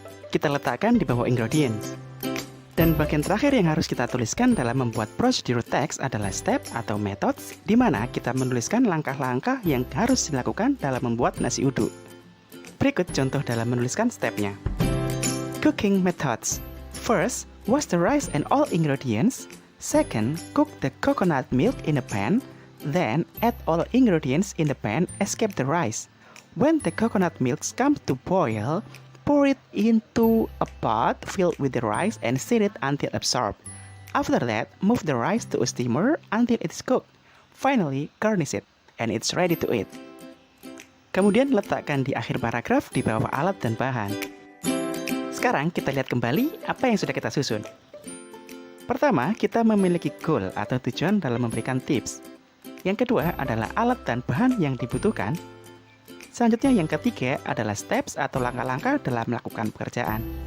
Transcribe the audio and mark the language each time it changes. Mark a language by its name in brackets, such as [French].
[Indonesian] Kita letakkan di bawah ingredients. Dan bagian terakhir yang harus kita tuliskan dalam membuat procedure text adalah step atau methods, di mana kita menuliskan langkah-langkah yang harus dilakukan dalam membuat nasi uduk. Berikut contoh dalam menuliskan stepnya. [English] Cooking methods. First, wash the rice and all ingredients. Second, cook the coconut milk in a pan. Then, add all ingredients in the pan except the rice. When the coconut milk comes to boil, pour it into a pot filled with the rice and stir it until absorbed. After that, move the rice to a steamer until it is cooked. Finally, garnish it, and it's ready to eat. [Indonesian] Kemudian letakkan di akhir paragraf di bawah alat dan bahan. Sekarang kita lihat kembali apa yang sudah kita susun. Pertama, kita memiliki goal atau tujuan dalam memberikan tips. Yang kedua adalah alat dan bahan yang dibutuhkan. Selanjutnya yang ketiga adalah steps atau langkah-langkah dalam melakukan pekerjaan.